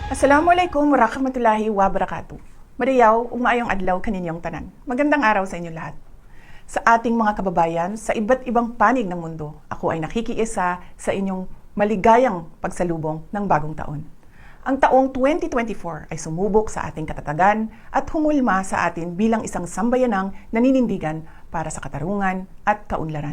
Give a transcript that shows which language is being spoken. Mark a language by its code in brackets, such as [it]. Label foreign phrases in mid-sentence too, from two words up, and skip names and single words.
[ar] السلام عليكم ورحمة الله وبركاته. [ceb] Madayaw, umayong adlaw kaninyong tanan. [tl] Magandang araw sa inyo lahat. Sa ating mga kababayan sa iba't ibang panig ng mundo, ako ay nakikiisa sa inyong maligayang pagsalubong ng bagong taon. Ang taong 2024 ay sumubok sa ating katatagan at humulma sa atin bilang isang sambayanang naninindigan para sa katarungan at kaunlaran.